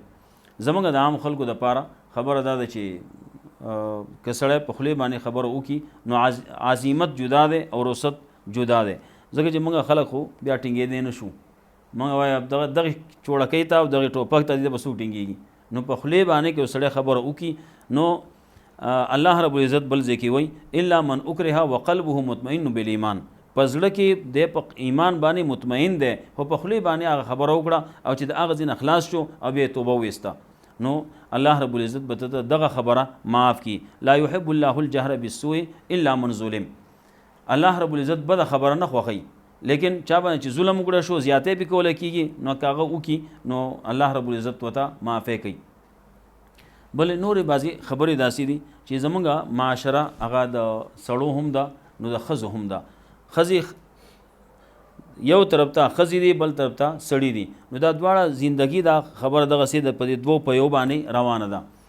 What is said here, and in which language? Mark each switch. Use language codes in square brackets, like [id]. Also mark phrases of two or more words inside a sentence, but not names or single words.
[ps] زموږ د عام خلکو دپاره خبره دا ده چې که سړی په خولې باندې خبره وکړي نو عزیمت جدا دی او رخصت جدا دی، ځکه چې موږ خلک خو بیا ټینګېدی نه شو، موږ وایو دغه چوړکۍ ته او دغې ټوپک ته دې به څوک ټینګېږي. نو په خولې باندې که یو سړی خبره وکړي نو الله رب العزت بل ځای کې وایي [ar] الا من اکره وقلبه مطمئن بالایمان، [ps] په زړه کې دی په ایمان باندې مطمئن دی، خو په خولې باندې هغه خبره وکړه او چې د هغه ځای نه خلاص شو او بیا یې توبه وویسته، نو الله رب العزت به ته دغه خبره معاف کی. [ar] لا یحب الله الجهر بالسوء الا من ظلم، [ps] الله رب العزت بده خبره نه خوښوي، لیکن چا باندې چې ظلم وکړه شو، زیاتی پې کولی کېږي، نو که هغه وکړي نو الله رب العزت ورته معافی کوي. بلې نورې بعضې خبرې داسې دي چې زمونږ معاشره هغه د سړو هم ده نو د ښځو هم ده، ښځې یو طرف ته ښځې دي بل طرف ته سړي دي، نو دا دواړه زندگی دا خبره دغسې د په دې دوو په یو باندې روانه ده